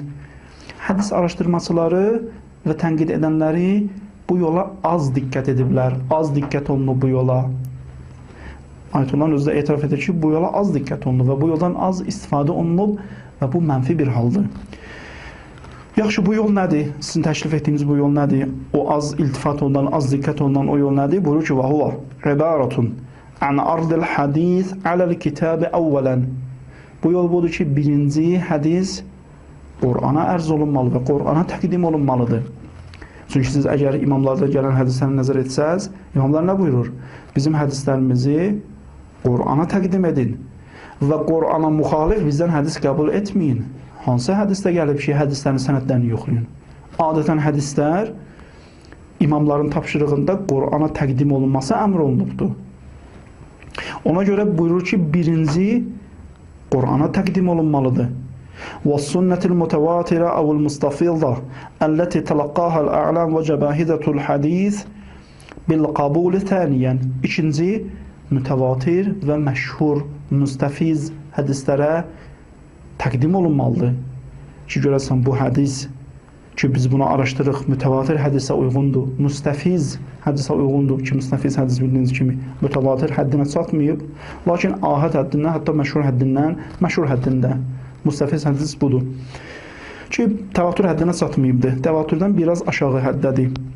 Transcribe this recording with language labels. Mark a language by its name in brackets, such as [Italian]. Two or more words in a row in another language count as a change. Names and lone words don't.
[Azerbaijani] Hədis araşdırmaçıları və tənqid edənləri bu yola az diqqət ediblər, az diqqət olunub bu yola. Ayətullahın özü də etiraf edir ki, bu yola az diqqət olunub və bu yoldan az istifadə olunub və bu mənfi bir haldır. Yaxşı, bu yol nədir? Sizin təklif etdiyiniz bu yol nədir? O az iltifat olunan, az diqqət olunan o yol nədir? Buyurur ki, [Arabic] وَهُوَ عِبَارَةٌ عَنْ عَرْضِ الْحَدِيثِ عَلَى الْكِتَابِ أَوَّلًا. [Azerbaijani] Bu yol budur ki, birinci hədis Qur'ana ərz olunmalı və Qur'ana təqdim olunmalıdır. Çünki siz əgər imamlarda gələn hədisləri nəzər etsəz, imamlar nə buyurur? Bizim hədislərimizi Qur'ana təqdim edin və Qur'ana müxalif bizdən hədis qəbul etməyin. Hansı hədisdə gəlib ki, hədislərin sənədlərini yoxlayın? Adətən hədislər imamların tapşırığında Qur'ana təqdim olunması əmr olunubdur. Ona görə buyurur ki, birinci Qur'ana təqdim olunmalıdır. [Arabic] وَالسُنَّةِ الْمُتَوَاتِرَ أَوْ الْمُسْتَفِيضَةِ الَّتِي تَلَقَّاهَا الْأَعْلَامُ وَجَبَاهِدَةُ الْحَدِيثِ بِالْقَبُولِ ثَانِيًا. [Azerbaijani] İkinci, mütəvatir və məşhur, müstəfiz hədislərə təqdim olunmalıdır. ki, görəsən bu hədis ki, biz bunu araşdırırıq, mütəvatir hədisə uyğundur, müstəfiz hədisə uyğundur ki, müstəfiz hədis bildiyiniz kimi mütəvatir həddinə çatmayıb, lakin ahad həddindən, hətta məşhur həddindən, məşhur həddində müstəfiz hədis budur ki, təvatür həddinə çatmayıbdır, təvatürdən biraz aşağı həddədir.